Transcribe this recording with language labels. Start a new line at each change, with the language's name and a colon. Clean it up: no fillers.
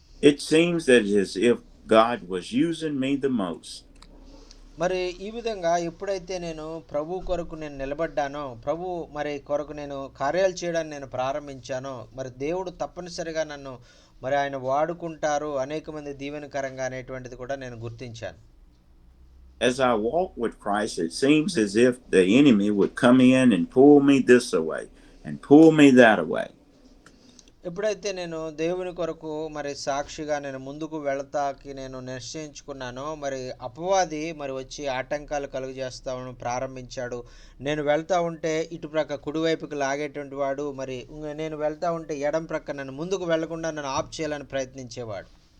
English: It seems as if God was using me the most.
Telugu: మరి ఈ విధంగా ఎప్పుడైతే నేను ప్రభు కొరకు నేను నిలబడ్డానో, ప్రభు మరి కొరకు నేను కార్యాలు చేయడానికి నేను ప్రారంభించానో, మరి దేవుడు తప్పనిసరిగా నన్ను మరి ఆయన వాడుకుంటారు అనేక మంది దీవెనకరంగా అనేటువంటిది కూడా నేను గుర్తించాను.
English: As I walk with Christ, it seems as if the enemy would come in and pull me this away and pull me that away.
Telugu: ఎప్పుడైతే నేను దేవుని కొరకు మరి సాక్షిగా నేను ముందుకు వెళతాకి నేను నిశ్చయించుకున్నానో, మరి అపవాది మరి వచ్చి ఆటంకాలు కలుగజేస్తాను ప్రారంభించాడు. నేను వెళ్తా ఉంటే ఇటు ప్రక్క కుడివైపుకి లాగేటువంటి వాడు, మరి నేను వెళ్తా ఉంటే ఎడం ప్రక్క నన్ను ముందుకు వెళ్లకుండా నన్ను ఆప్ చేయాలని ప్రయత్నించేవాడు.